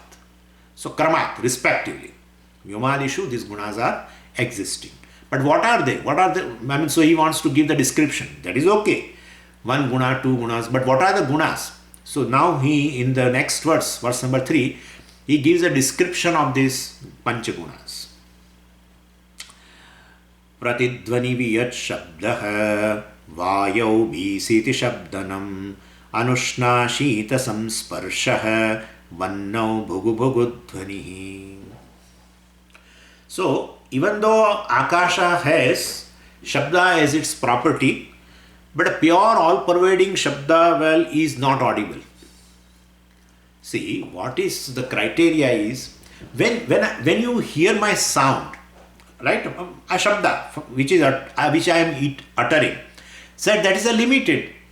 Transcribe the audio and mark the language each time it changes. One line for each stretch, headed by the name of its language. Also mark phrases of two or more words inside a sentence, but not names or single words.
English: So kramat, respectively. Vyomadishu, these gunas are existing. But what are they? So he wants to give the description. That is okay. 1 guna, 2 gunas. But what are the gunas? So now he, in the next verse number 3, he gives a description of these panchagunas.
Sanskrit: Pratidvani viyat shabdah vayau bhisiti shabdanam anushna shita samsparshah vannau bhugu bhugudvanihi.
English: So, even though Akasha has Shabda as its property, but a pure all-pervading Shabda, well, is not audible. See, what is the criteria is, when you hear my sound, right, a Shabda, which I am uttering, said that is a limited.